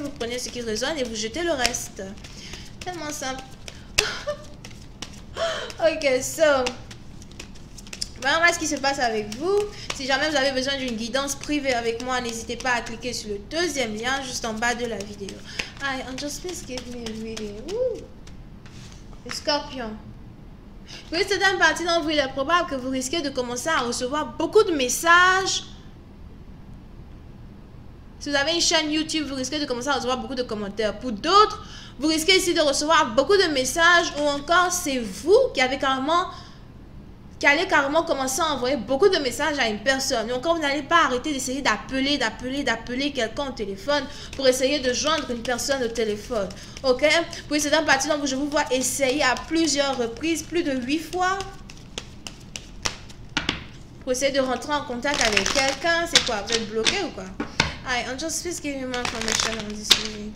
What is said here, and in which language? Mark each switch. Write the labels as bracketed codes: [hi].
[fr] Vous prenez ce qui résonne et vous jetez le reste. Tellement simple. [en] Ok, so... [fr] Voilà ce qui se passe avec vous. Si jamais vous avez besoin d'une guidance privée avec moi, n'hésitez pas à cliquer sur le deuxième lien juste en bas de la vidéo. [en] Hi, Angels, please give me a reading. [fr] Les scorpions. Pour une certaine partie d'entre vous, il est probable que vous risquez de commencer à recevoir beaucoup de messages. Si vous avez une chaîne YouTube, vous risquez de commencer à recevoir beaucoup de commentaires. Pour d'autres, vous risquez ici de recevoir beaucoup de messages ou encore c'est vous qui avez allez carrément commencer à envoyer beaucoup de messages à une personne. Donc, quand vous n'allez pas arrêter d'essayer d'appeler quelqu'un au téléphone pour essayer de joindre une personne au téléphone. Ok? Pour cette partie, donc, je vous vois essayer à plusieurs reprises, plus de 8 fois, pour essayer de rentrer en contact avec quelqu'un. C'est quoi? Vous êtes bloqué ou quoi? [en] Hi, Angels, please give me more information on this reading.